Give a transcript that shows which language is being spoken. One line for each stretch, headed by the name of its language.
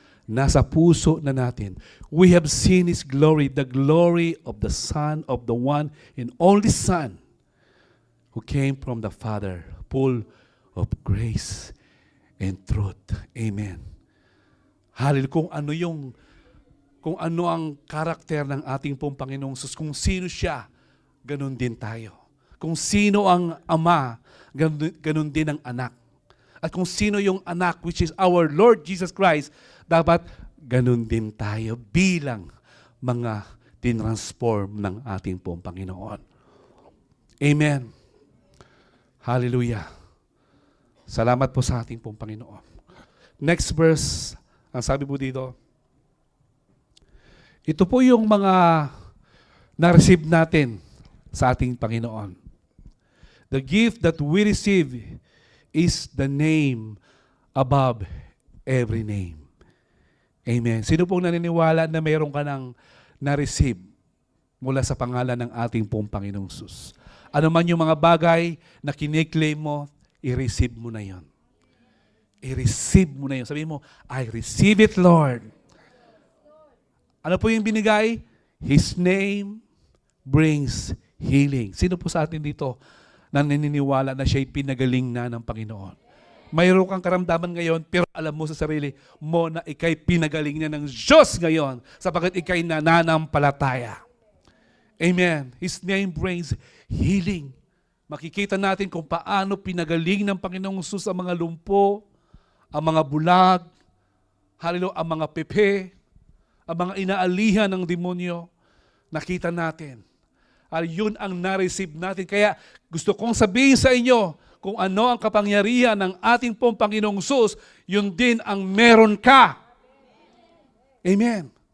Filipino: nasa puso na natin.
English: We have seen His glory, the glory of the Son, of the one and only Son, who came from the Father, full of grace and truth. Amen. Hallelujah.
Filipino: Kung ano ang karakter ng ating pong Panginoong Jesus, kung sino siya, ganun din tayo. Kung sino ang Ama, ganun din ang anak. At kung sino yung anak,
English: which is our Lord Jesus Christ,
Filipino: dapat ganun din tayo bilang mga tinransform ng ating pong Panginoon. Amen. Hallelujah. Salamat po sa ating pong Panginoon. Next verse, ang sabi po dito, ito po yung mga na-receive natin sa ating Panginoon.
English: The gift that we receive is the name above every name. Amen.
Filipino: Sino pong naniniwala na mayroon ka ng na-receive mula sa pangalan ng ating pong Panginoong Sus? Ano man yung mga bagay na kiniklaim mo, i-receive mo na yon. I-receive mo na yon. Sabihin mo,
English: I receive it, Lord.
Filipino: Ano po yung binigay?
English: His name brings healing.
Filipino: Sino po sa atin dito na naniniwala na siya'y pinagaling na ng Panginoon? Mayroon kang karamdaman ngayon, pero alam mo sa sarili mo na ikay pinagaling na ng Diyos ngayon sapagkat ikay nananampalataya. Amen.
English: His name brings healing.
Filipino: Makikita natin kung paano pinagaling ng Panginoong Jesus ang mga lumpo, ang mga bulag, hallelujah, ang mga pepe, ang mga inaalihan ng demonyo. Nakita natin. Yun ang na-receive natin. Kaya gusto kong sabihin sa inyo, kung ano ang kapangyarihan ng ating pong Panginoong Jesus, yun din ang meron ka. Amen.